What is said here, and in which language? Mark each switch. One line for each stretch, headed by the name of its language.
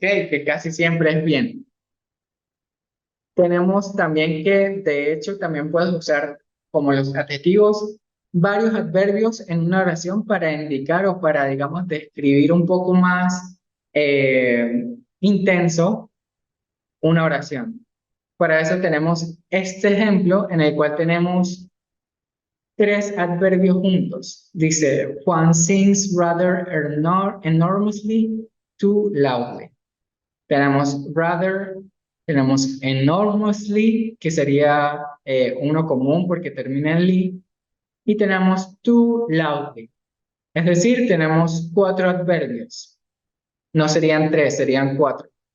Spanish: Que casi siempre es bien. Tenemos también que, de hecho, también puedes usar como los adjetivos varios adverbios en una oración para indicar o para, digamos, describir un poco más intenso una oración. Para eso tenemos este ejemplo en el cual tenemos tres adverbios juntos. Dice,
English: Juan sings rather enormously too loudly.
Spanish: Tenemos rather, tenemos enormously, que sería uno común porque termina en ly, y tenemos too loudly. Es decir, tenemos cuatro adverbios. No serían tres, serían cuatro.